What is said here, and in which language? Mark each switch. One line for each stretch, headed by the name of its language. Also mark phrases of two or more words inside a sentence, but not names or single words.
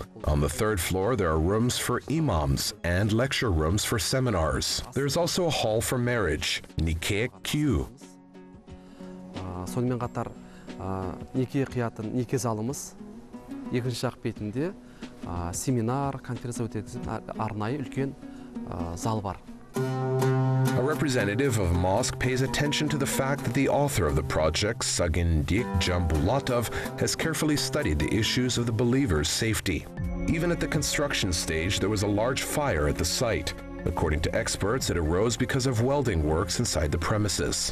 English: On the 3rd floor, there are rooms for imams and lecture rooms for seminars. There is also a hall for marriage, Nikeh Q.
Kazakh: Сонымен қатар неке қиятын неке залымыз екінші жақ бетінде семинар, конференция өтетін арнайы үлкен зал бар.
English: A representative of a mosque pays attention to the fact that the author of the project, Sagyndyk Dzhambulatov, has carefully studied the issues of the believers' safety. Even at the construction stage, there was a large fire at the site. According to experts, it arose because of welding works inside the premises.